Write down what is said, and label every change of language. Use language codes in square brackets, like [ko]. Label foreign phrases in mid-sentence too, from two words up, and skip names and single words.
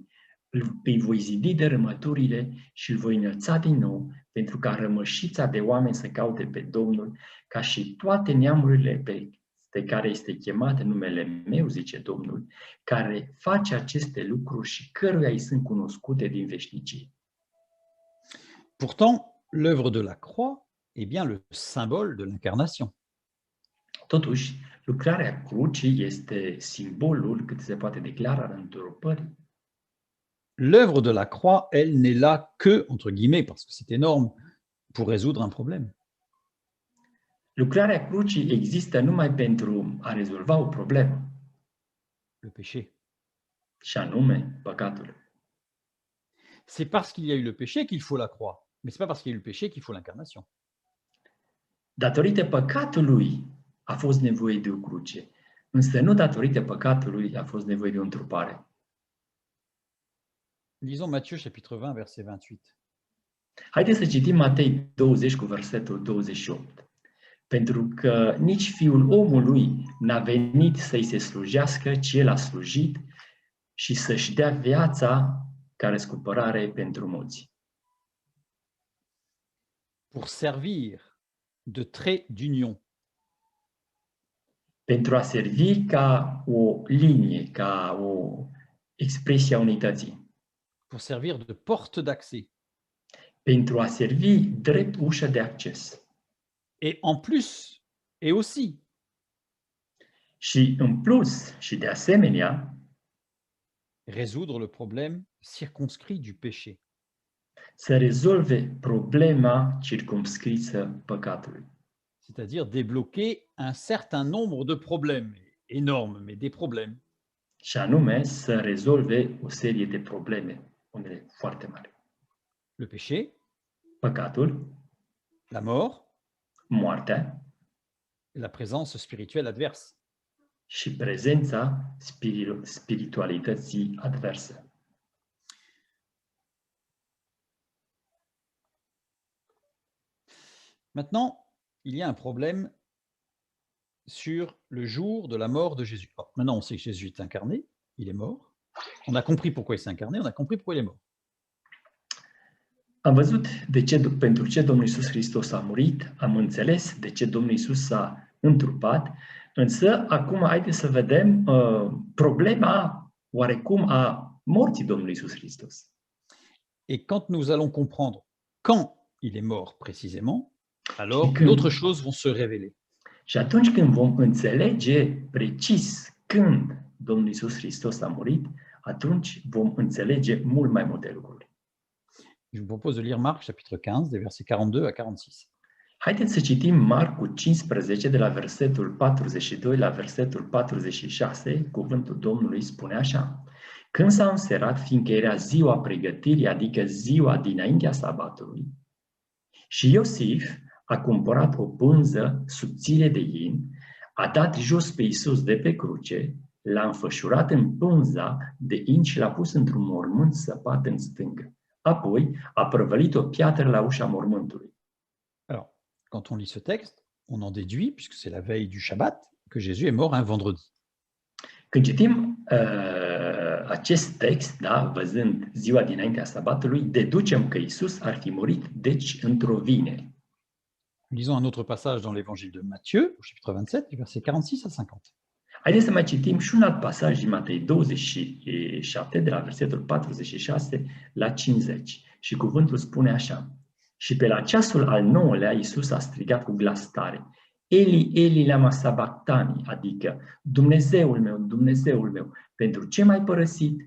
[ro] Îi voi zidi dărâmăturile și îl voi înălța din nou, pentru ca rămășița de oameni să caute pe Domnul, ca și toate neamurile pe care este chemat numele meu, zice Domnul, care face aceste lucruri și căruia îi sunt cunoscute din veșnicie. [fr] Pourtant, l'œuvre de la croix est bien le symbole de l'incarnation. [ro] Totuși, lucrarea crucii este simbolul cât se poate declara al întrupării. [fr] l'œuvre de la croix, elle, n'est là que, entre guillemets, parce que c'est énorme, pour résoudre un problème. [ro] Lucrarea crucii există numai pentru a rezolva o problemă, [fr] Le péché. [ro] și anume păcatul. [fr] C'est parce qu'il y a eu le péché qu'il faut la croix, mais c'est pas parce qu'il y a eu le péché qu'il faut l'incarnation. [ro] Datorită păcatului a fost nevoie de o cruce, însă nu datorită păcatului a fost nevoie de o întrupare. [fr] Lisons Matthieu chapitre 20, verset 28. [ro] Haideți să citim Matei 20 cu versetul 28. Pentru că nici Fiul omului n-a venit să-i se slujească, ci El a slujit și să-și dea viața ca răscumpărare pentru mulți. [fr] Pour servir de trait d'union, [ro] Pentru a servi ca o linie, ca o expresie a unității. [fr] pour servir de porte d'accès. [ro] Pentru a servi drept ușă de acces. [fr] Et en plus, et aussi, [ro] Și în plus, și de asemenea, [fr] résoudre le problème circonscrit du péché. [ro] să rezolve problema circumscrisă păcatului. [fr] C'est-à-dire débloquer un certain nombre de problèmes, énormes, mais des problèmes. [ro] Și anume să rezolve o serie de probleme, unele foarte mari. [fr] Le péché, [ro] Păcatul, [fr] la mort, [ro] moartea [fr] et la présence spirituelle adverse. [ro] și prezența spiritualității adverse. [fr] Maintenant, il y a un problème sur le jour de la mort de Jésus. Alors, maintenant, on sait que Jésus est incarné, il est mort. On a compris pourquoi il s'est incarné, on a compris pourquoi il est mort. [ro] Am văzut pentru ce Domnul Iisus Hristos a murit, am înțeles de ce Domnul Iisus s-a întrupat, însă acum haideți să vedem problema oarecum a morții Domnului Iisus Hristos. [fr] Et quand nous allons comprendre quand il est mort précisément, alors que- d'autres choses vont se révéler. [ro] Și atunci când vom înțelege precis când Domnul Iisus Hristos a murit, atunci vom înțelege mult mai multe lucruri. [fr] Je vous propose de lire Marc chapitre 15, des versets 42 à 46. [ro] Haideți să citim Marcu 15, de la versetul 42 la versetul 46, cuvântul Domnului spune așa. Când s-a înserat, fiindcă era ziua pregătirii, adică ziua dinaintea sabatului, și Iosif a cumpărat o pânză subțire de in, a dat jos pe Iisus de pe cruce, l-a înfășurat în pânza de in și l-a pus într-un mormânt săpat în stângă. Apoi a prăvălit o piatră la ușa mormântului. [fr] Alors, quand on lit ce texte, on en déduit, puisque c'est la veille du Shabbat, que Jésus est mort un vendredi. [ro] Când citim acest text, da, văzând ziua dinaintea sabatului, deducem că Iisus ar fi murit, deci, într-o vineri. [fr] Lisons un autre passage dans l'évangile de Matthieu, au chapitre 27, du verset 46 à 50. [ro] Haideți să mai citim și un alt pasaj din Matei 27, de la versetul 46 la 50. Și cuvântul spune așa. Și pe la ceasul al 9-lea, Iisus a strigat cu glas tare. [arc] Eli, Eli, lama sabactani, [ro] adică Dumnezeul meu, pentru ce m-ai părăsit?